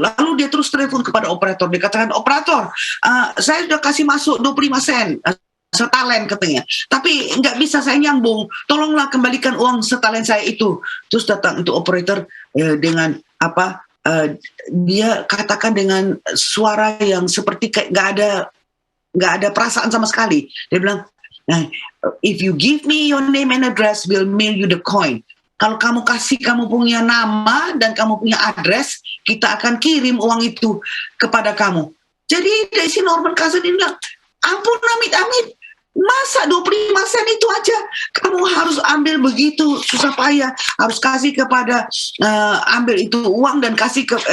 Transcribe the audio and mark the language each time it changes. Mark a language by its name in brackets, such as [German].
[Indonesian] Lalu dia terus telepon kepada operator. Dia katakan, operator, saya sudah kasih masuk 25 sen setalen katanya, tapi nggak bisa saya nyambung. Tolonglah kembalikan uang setalen saya itu. Terus datang itu operator dengan apa? Dia katakan dengan suara yang seperti kayak nggak ada perasaan sama sekali. Dia bilang, [English] if you give me your name and address, we'll mail you the coin. [Indonesian] Kalau kamu kasih kamu punya nama dan kamu punya address, kita akan kirim uang itu kepada kamu. Jadi dari si Norman Cousins ini bilang, ampun amit-amit, masa 25 sen itu aja kamu harus ambil begitu susah payah, harus kasih kepada ambil itu uang dan kasih